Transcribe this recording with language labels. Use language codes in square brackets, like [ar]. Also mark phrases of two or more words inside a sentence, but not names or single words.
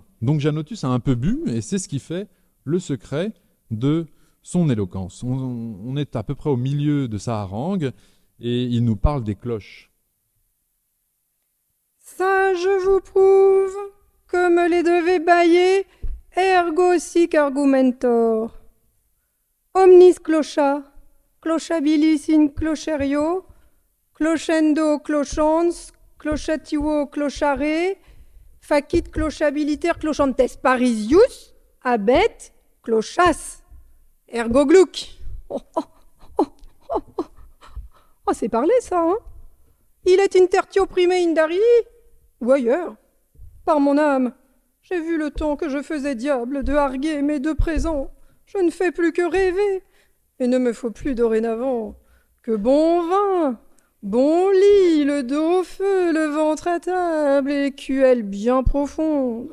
[fr] Donc, Janotus a un peu bu, et c'est ce qui fait le secret de son éloquence. On est à peu près au milieu de sa harangue et il nous parle des cloches. Ça, je vous prouve que me les devez bailler, [la] ergo sic argumentor. Omnis clocha, clochabilis in clocherio, clochendo clochans, clochativo clochare, facit clochabiliter clochantes parisius, abet clochas, ergo gluck. [fr] Oh, c'est parlé ça, hein? Il est [la] intertio prime indari, [fr] ou ailleurs. Par mon âme, j'ai vu le temps que je faisais diable de arguer, mais de présent, je ne fais plus que rêver. Il ne me faut plus dorénavant que bon vin, bon lit, le dos au feu, le ventre à table et l'écuelle bien profonde.